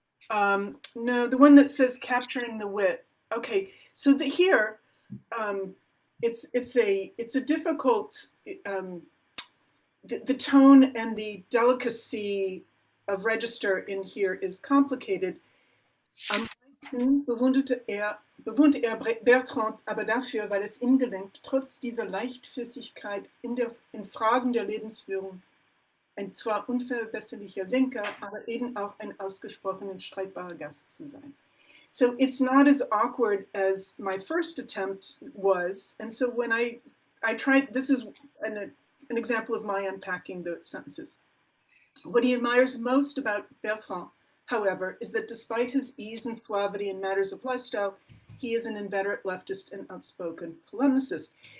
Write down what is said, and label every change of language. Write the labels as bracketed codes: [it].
[en] No, the one that says capturing the wit. Okay, so here, it's a difficult, the tone and the delicacy of register in here is complicated. [de] Am meisten bewunderte er Bertrand aber dafür, weil es ihm gelingt, trotz dieser Leichtfüßigkeit in Fragen der Lebensführung ein zwar unverbesserlicher Lenker, aber eben auch ein ausgesprochen streitbarer Gast zu sein. [en] So it's not as awkward as my first attempt was. And so when I tried, this is an example of my unpacking the sentences. What he admires most about Bertrand, however, is that despite his ease and suavity in matters of lifestyle, he is an inveterate leftist and outspoken polemicist.